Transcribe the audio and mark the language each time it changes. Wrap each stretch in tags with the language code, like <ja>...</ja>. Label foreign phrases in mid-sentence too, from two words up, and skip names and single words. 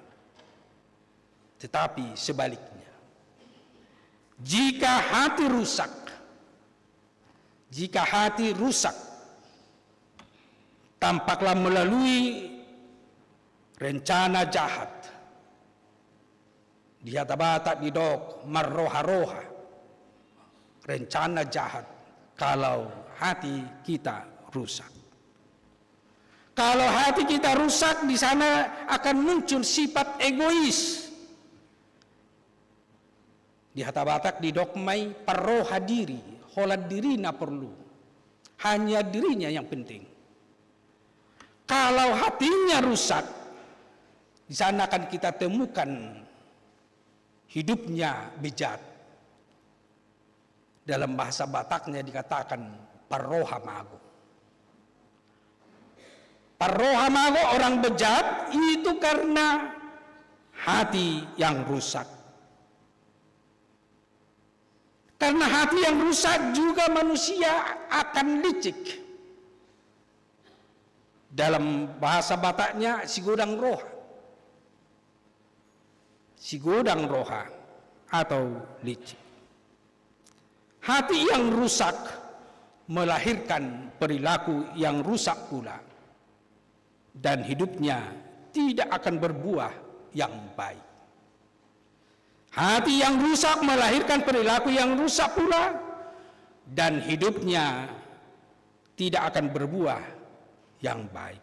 <id>Tetapi sebaliknya, jika hati rusak, tampaklah melalui rencana jahat.</id> <bbc>Di hata Batak didok marroha-roha,</bbc> <id>rencana jahat kalau hati kita rusak. Kalau hati kita rusak, di sana akan muncul sifat egois.</id> <bbc>Di Hata Batak didogmai paroha diri, holad dirina perlu.</bbc> <id>Hanya dirinya yang penting. Kalau hatinya rusak, di sana akan kita temukan hidupnya bejat. Dalam bahasa Bataknya dikatakan</id> <bbc>paroha mago. Paroha mago,</bbc> <id>orang bejat, itu karena hati yang rusak. Karena hati yang rusak juga manusia akan licik. Dalam bahasa Bataknya</id> <bbc>sigodang roha. Sigodang roha</bbc> <id>atau licik. Hati yang rusak melahirkan perilaku yang rusak pula. Dan hidupnya tidak akan berbuah yang baik. Hati yang rusak melahirkan perilaku yang rusak pula, dan hidupnya tidak akan berbuah yang baik.</id>